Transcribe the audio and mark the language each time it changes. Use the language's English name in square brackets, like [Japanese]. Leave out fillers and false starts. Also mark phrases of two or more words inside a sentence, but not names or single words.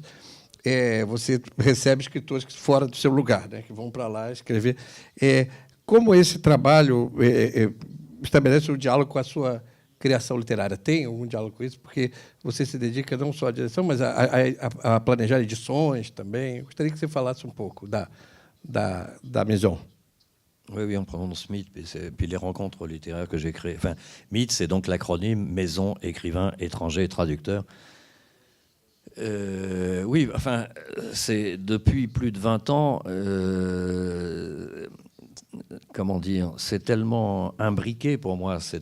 [Portuguese] Você recebe escritores fora do seu lugar, né, que vão para lá escrever. Como esse trabalho estabelece um diálogo com a sua criação literária? Tem algum diálogo com isso? Porque você se dedica não só à direção, mas a planejar edições também. Eu gostaria que você falasse um pouco da Maison. [French] Oui, on prononce MIT, puis les rencontres littéraires que j'ai créées. Enfin, MIT, c'est donc l'acronyme Maison, écrivain, étranger, traducteur. Oui, enfin, c'est depuis plus de 20 ans, comment dire, c'est tellement imbriqué pour moi.